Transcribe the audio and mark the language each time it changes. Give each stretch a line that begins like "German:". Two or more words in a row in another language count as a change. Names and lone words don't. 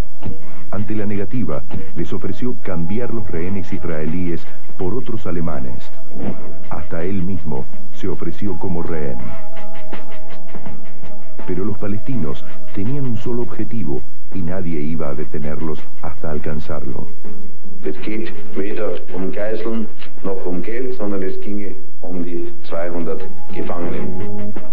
Spanish: Ante la negativa, les ofreció cambiar los rehenes israelíes por otros alemanes. Hasta él mismo se ofreció como rehén. Pero los palestinos tenían un solo objetivo y nadie iba a detenerlos hasta alcanzarlo.
German: Es geht weder Geiseln noch Geld, sondern es ginge die 200 Gefangenen.